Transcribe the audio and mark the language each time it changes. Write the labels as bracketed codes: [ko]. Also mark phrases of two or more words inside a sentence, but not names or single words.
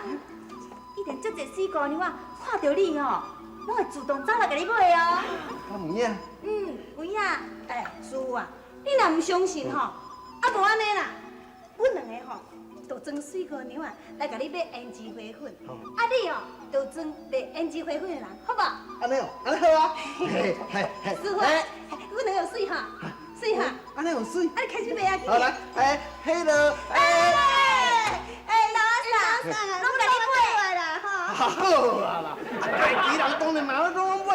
[nan] 一定足侪水姑娘啊，看到你吼，拢会自动走来甲你买哦。啊有影？有影。哎，师傅啊，你若唔相信吼，啊无安尼啦，阮两个吼，就装水姑娘啊，来甲你买胭脂花粉，啊你哦，就装卖胭脂花粉的人，好不？安尼哦，安尼好啊。嘿，师傅，阮两个水哈，水哈，安尼有水。啊你开始卖啊！好来，嘿咯，老三，拢甲你买啦哈。好啊啦，啊家己人当然嘛拢买。